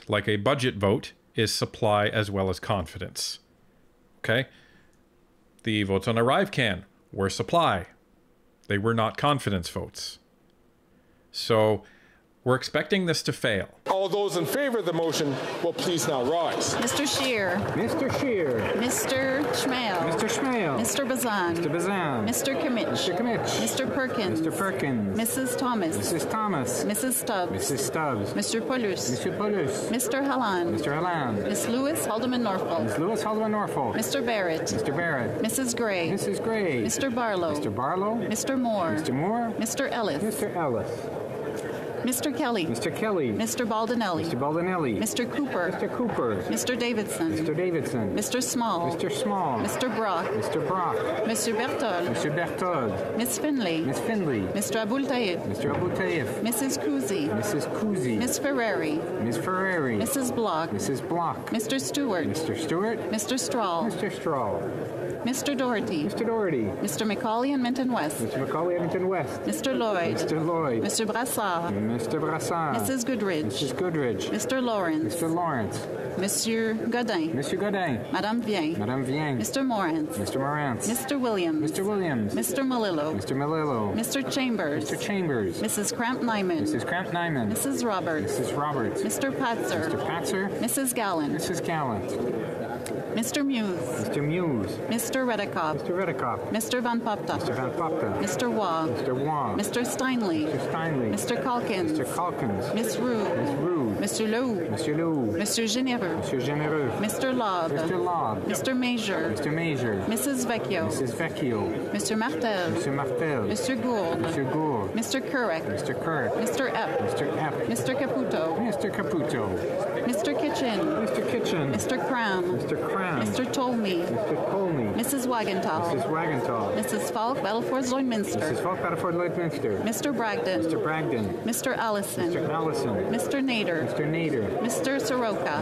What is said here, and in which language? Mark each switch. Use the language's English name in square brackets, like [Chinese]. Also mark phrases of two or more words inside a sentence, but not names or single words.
[English] Like a budget vote is supply as well as confidence. Okay? The votes on ArriveCan were supply. They were not confidence votes. So we're expecting this to fail. All those in favor of the motion will please now rise. Mr. Scheer. Mr. Scheer. Mr. Schmale. Mr. Schmale. Mr. Bazan. Mr. Bazan. Mr. Kimmich. Mr. Kimmich. Mr. Perkins. Mr. Perkins. Mrs. Thomas. Mrs. Thomas. Mrs. Stubbs. Mrs. Stubbs. Mr. Paulus. Mr. Paulus. Mr. Halland. Mr. Halland. Miss Lewis Haldeman Norfolk. Miss Lewis Haldeman Norfolk. Mr. Barrett. Mr. Barrett. Mrs. Gray. Mrs. Gray. Mr. Barlow. Mr. Barlow. Mr. Moore. Mr. Moore. Mr. Ellis. Mr. Ellis. Mr. Kelly. Mr. Kelly. Mr. Baldinelli. Mr. Baldinelli. Mr. Cooper. Mr. Cooper. Mr. Davidson. Mr. Davidson. Mr. Small. Mr. Small. Mr. Brock. Mr. Brock. Mr. Berthold. Mr. Berthold. Miss Finley. Miss Finley. Mr. Abultaïd. Mr. Abultaïf. Mrs. Kuzi. Mrs. Kuzi. Miss Ferrari. Miss Ferrari. Mrs. Block. Mrs. Block. Mr. Stewart. Mr. Stewart. Mr. Strahl. Mr. Strahl. Mr. Doherty. Mr. Doherty. Mr. Macaulay and Minton West. Mr. Macaulay Edmonton West. Mr. Lloyd. Mr. Lloyd. Mr. Brassard. Mr. Brassard. Mrs. Goodrich. Mrs. Goodrich. Mr. Lawrence. Mr. Lawrence. Monsieur Godin. Monsieur Godin. Madame Vien. Madame Vien. Mr. Morantz. Mr. Morantz. Mr. Williams. Mr. Williams. Mr. Malillo. Mr. Malillo. Mr. Chambers. Mr. Chambers. Mrs. Cramp Nyman. Mrs. Cramp Nyman. Mrs. Roberts. Mrs. Roberts. Mr. Patzer. Mr. Patzer. Mrs. Gallant. Mrs. Gallant. Mr. Muse. Mr. Muse. Mr. Redekop. Mr. Redekop. Mr. Van Popta. Mr. Van Popta. Mr. Waugh. Mr. Waugh. Mr. Steinley. Mr. Steinley. Mr. Calkins. Mr. Calkins. Miss Roux. Miss Roux. Monsieur Lou. Monsieur Lou. Monsieur Généreux. Monsieur Généreux. Mr. Lobb. Mr. Lobb. Mr. Major. Mr. Major. Mrs. Vecchio. Mrs. Vecchio. Mr. Martel. Mr. Martel. Mr. Gould. Mr. Gould. Mr. Kurek. Mr. Kirk. Mr. Epp. Mr. Epp. Mr. Caputo. Mr. Caputo. Mr. Kitchen. Mr. Kitchen. Mr. Cram. Mr. Cram. Mr. Tolmie. Mr. Colney. Mrs. Wagentall. Mrs. Wagentall. Mrs. Falk, Battleford, Lloydminster. Mrs. Falk, Battleford, Lloydminster. Mr. Bragdon. Mr. Bragdon. Mr. Allison. Mr. Allison. Mr. Nader. Mr. Nader. Mr. Soroka.